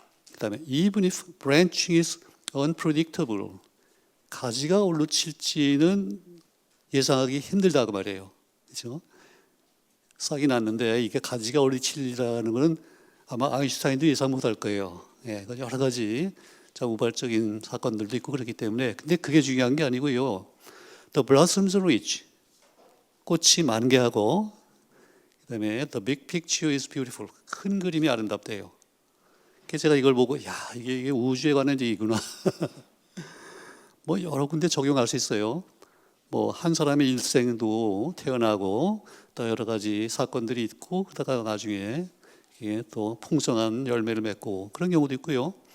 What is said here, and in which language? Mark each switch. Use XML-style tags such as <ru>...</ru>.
<ko>그 다음에</ko> <en>even if branching is unpredictable.</en> <ko>가지가 어디로 칠지는 예상하기 힘들다고 말이에요. 그렇죠? 싹이 났는데 이게 가지가 어디 칠리라는 것은 아마 아인슈타인도 예상 못할 거예요. 예, 여러 가지 우발적인 사건들도 있고 그렇기 때문에. 근데 그게 중요한 게 아니고요.</ko> <en>The blossoms are rich.</en> <ko>꽃이 만개하고, 그다음에</ko> <en>the big picture is beautiful.</en> <ko>큰 그림이 아름답대요. 그래서 제가 이걸 보고 이게 우주에 관한 얘기구나. 뭐 여러 군데 적용할 수 있어요. 뭐 한 사람의 일생도 태어나고 또 여러 가지 사건들이 있고 그러다가 나중에 이게 또 풍성한 열매를 맺고 그런 경우도 있고요.</ko>